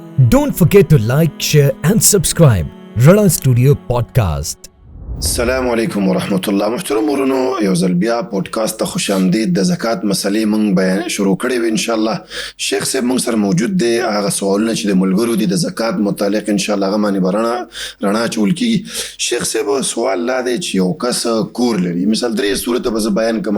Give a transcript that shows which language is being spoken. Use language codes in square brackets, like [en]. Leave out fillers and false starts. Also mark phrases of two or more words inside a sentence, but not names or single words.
[en] Don't forget to like, share and subscribe. Rana Studio Podcast. [ar] السلام علیکم ورحمت الله. [ps] محترم ورونو، یو ځل بیا پودکاسټ ته [fa] خوش آمدید. [ps] د زکات مسلې مونږ بیان شروع کړې وي. [ar] ان شاء الله [ps] شیخ صاحب مونږ سره موجود دی. هغه سوالونه چې د ملګرو دي د زکات متعلق [ar] ان شاء الله [ps] هغه باندې رڼا اچول کیږي. شیخ صاحب سوال لا دی چې یو کس کور لري، مثال درې صورت به زه بیان کما.